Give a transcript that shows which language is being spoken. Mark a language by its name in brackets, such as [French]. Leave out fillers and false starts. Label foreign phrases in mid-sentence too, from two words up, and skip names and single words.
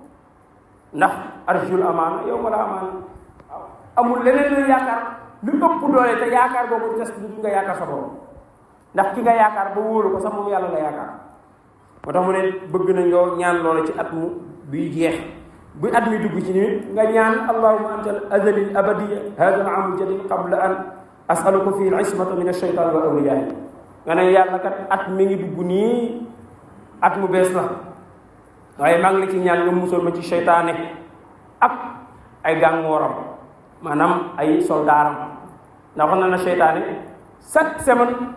[Wolof] ndax arjul amaana yow ma la amaana waaw amul leneen lu yaakaar lu ëpp doole te yaakaar boobu des du nga yaakaar sa borom ndax ki nga yaakaar ba wóolu ko sax moom yàlla la yaakaar moo tax mu ne bëgg nañ loo ñaan loola ci at mu biy jeex bu at mi dugg ci ni nga ñaan [Arabic] اللهم أنت الأزلي الأبدية هذا العام الجديد قبل أن أسألك في العصمة من الشيطان وأوليائه [Wolof] nga ne yàlla kat at mi ngi dugg nii at mu bees la waaye maa ngi la ci ñaan nga musal ma ci seytaane ak ay gàngooram maanaam ay soldaaram ndax wax na seytaane [French] chaque semaine